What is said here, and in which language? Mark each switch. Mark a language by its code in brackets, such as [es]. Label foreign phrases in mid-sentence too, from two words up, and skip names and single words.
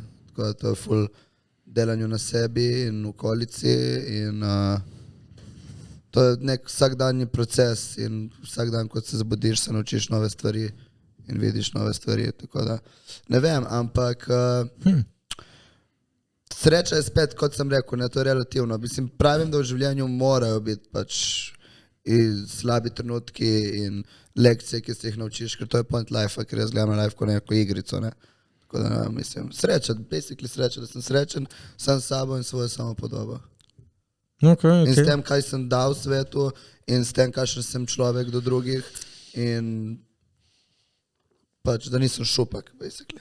[sl] Tako da to je ful delanju na sebi in v okolici in to je nek vsakdanji proces in vsak dan, ko se zbudiš, se naučiš nove stvari in vidiš nove stvari, tako da ne vem, ampak sreča je spet, kot sem rekel, ne, to je relativno. Mislim, pravim, da v življenju morajo biti pač i slabi trenutki in lekcije, ki se jih naučiš, ker to je [en] point life- [sl] a, ker jaz gledam na life kot neko igrico, ne. Tako da mislim, sreča, basically sreča, da sem srečen sam s sabo in svojo samopodobo. Okay. In s tem, kaj sem dal svetu in s tem, kakšen sem človek do drugih in pač, da nisem šupak, basically.